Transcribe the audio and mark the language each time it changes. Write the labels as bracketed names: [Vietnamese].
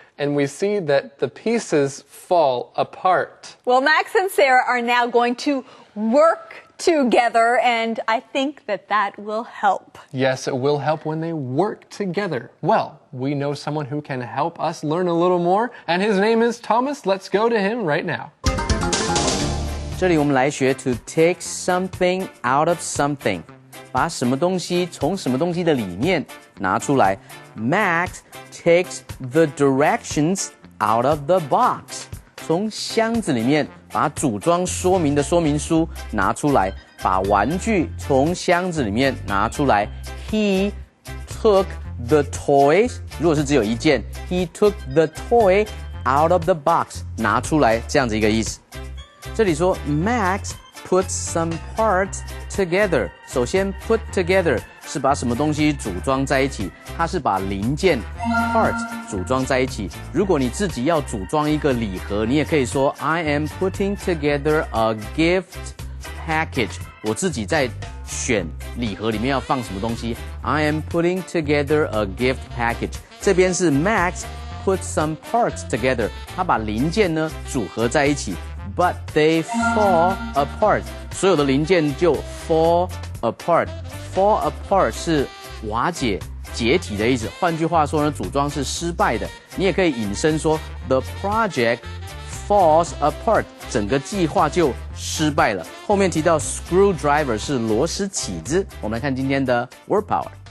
[English] And we see that the pieces fall apart. Well, Max and Sarah are now going to work together, and I think that will help. Yes, it will help when they work together. Well, we know someone who can help us learn a little more, and his name is Thomas. Let's go to him right now. [Chinese] 这里我们来学 [English] to take something out of something， [Chinese] 把什么东西从什么东西的里面拿出来。 [English] Max takes the directions out of the box， [Chinese] 从箱子里面把组装说明的说明书拿出来，把玩具从箱子里面拿出来。 [English] He took the toys， [Chinese] 如果是只有一件 [English] ，He took the toy out of the box， [Chinese] 拿出来这样子一个意思。这里说 [English] Max puts some parts together。 [Chinese] 首先 put together 是把什么东西组装在一起，它是把零件 parts 组装在一起。如果你自己要组装一个礼盒，你也可以说 [English] I am putting together a gift package。 [Chinese] 我自己在选礼盒里面要放什么东西。 [English] I am putting together a gift package。 [Chinese] 这边是 [English] Max put some parts together， [Chinese] 他把零件呢组合在一起。 [English] But they fall apart， [Chinese] 所有的零件就 fall apart。Fall apart 是瓦解、解体的意思。换句话说呢，组装是失败的。你也可以引申说 ， [English] the project falls apart， [Chinese] 整个计划就失败了。后面提到 screwdriver 是螺丝起子。我们来看今天的 word power。